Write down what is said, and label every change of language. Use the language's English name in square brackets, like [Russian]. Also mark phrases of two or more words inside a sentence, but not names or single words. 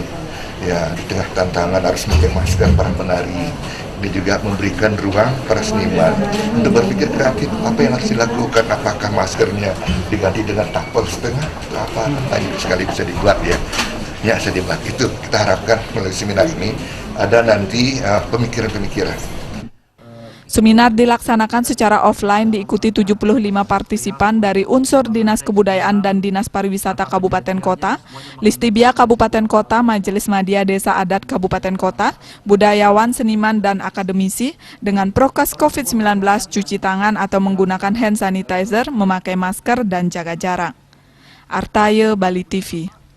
[Indonesian] Ya, di tengah tantangan harus memakai masker para penari, ini juga memberikan ruang para seniman untuk berpikir kreatif apa yang harus dilakukan, apakah maskernya diganti dengan tapel setengah atau apa, banyak sekali bisa dibuat ya. Ya, bisa dibuat. Itu kita harapkan melalui seminar ini ada nanti pemikiran-pemikiran. Seminar dilaksanakan secara offline diikuti 75 partisipan dari unsur Dinas Kebudayaan dan Dinas Pariwisata Kabupaten Kota, Listibia Kabupaten Kota, Majelis Madya Desa Adat Kabupaten Kota, budayawan, seniman, dan akademisi dengan prokes COVID-19 cuci tangan atau menggunakan [English] hand sanitizer, [Indonesian] memakai masker, dan jaga jarak. Artaye, Bali TV.